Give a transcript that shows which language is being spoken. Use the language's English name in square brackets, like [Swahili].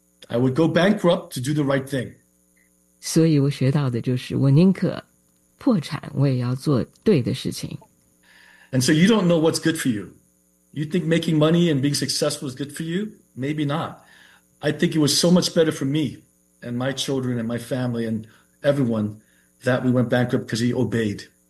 [English] I would go bankrupt to do the right thing. [Chinese] 所以我学到的就是我宁可破产，我也要做对的事情。And [English] so you don't know what's good for you. You think making money and being successful is good for you? Maybe not. I think it was so much better for me. And my children and my family and everyone that we went bankrupt because he obeyed.